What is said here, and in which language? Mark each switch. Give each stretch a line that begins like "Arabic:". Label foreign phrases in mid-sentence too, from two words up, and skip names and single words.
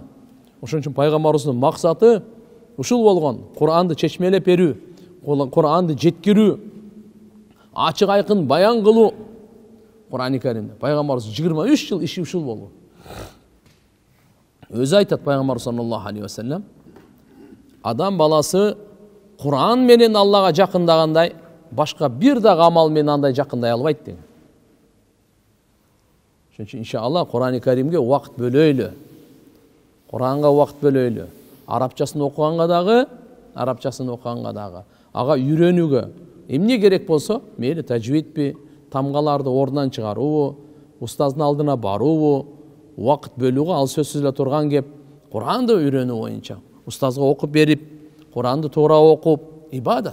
Kyrgyz: Ошон үчүн пайгамбарыбыздын максаты ушул болгон. Кур'анды чечмелеп берүү, Кур'анды жеткирүү, ачык айкын баян кылуу. Кур'ан-ы Каримде пайгамбарыбыз 23 жыл иши ушул болду. Өзү айтат пайгамбар
Arabic: صلى الله عليه وسلم,
Kyrgyz: адам баласы Кур'ан менен Аллага жакындагандай, башка бир дагы амал менен андай жакындай албайт деген. Ошон үчүн иншалла Кур'ан-ы Каримге убакыт бөлөйлү. Кур'анга убакыт бөлөйлү. Арабчасын окуганга дагы, ага үйрөнүүгө эмне керек болсо, мейли тажвидпи, тамгаларды ордунан чыгаруубу, устаздын алдына баруубу, убакыт бөлүүгө ал сөзсүз эле турган кеп, Кур'анды үйрөнүү боюнча устазга окуп берип, Кур'анды туура окуп, ибадат.